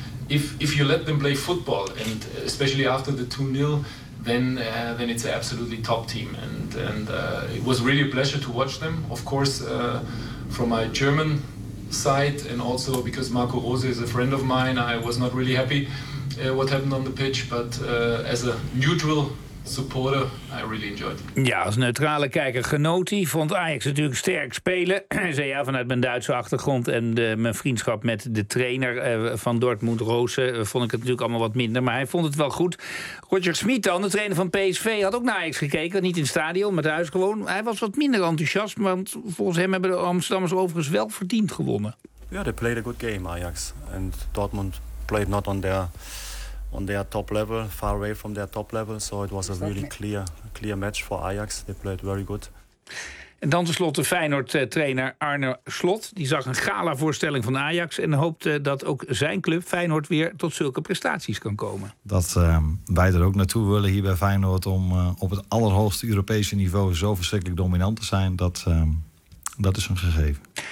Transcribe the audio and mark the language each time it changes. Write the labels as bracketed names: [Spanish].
[English] If you let them play football, and especially after the 2-0, then it's an absolutely top team. And it was really a pleasure to watch them, of course, from my German side, and also because Marco Rose is a friend of mine, I was not really happy what happened on the pitch, but as a neutral supporter, I really enjoyed it. [Dutch] Ja, als neutrale kijker genoot hij. Vond Ajax natuurlijk sterk spelen. Zei ja, vanuit mijn Duitse achtergrond en mijn vriendschap met de trainer van Dortmund, Rose, vond ik het natuurlijk allemaal wat minder, maar hij vond het wel goed. Roger Schmidt dan, de trainer van PSV, had ook naar Ajax gekeken. Niet in het stadion, maar thuis gewoon. Hij was wat minder enthousiast, want volgens hem hebben de Amsterdammers overigens wel verdiend gewonnen. [English] Ja, yeah, they played a good game, Ajax. En Dortmund played not on their top level, far away from their top level. So it was a really clear match for Ajax. They played very good. [Dutch] En dan tenslotte Feyenoord-trainer Arne Slot. Die zag een galavoorstelling van Ajax en hoopte dat ook zijn club Feyenoord weer tot zulke prestaties kan komen. Dat wij er ook naartoe willen hier bij Feyenoord om op het allerhoogste Europese niveau zo verschrikkelijk dominant te zijn, dat is een gegeven.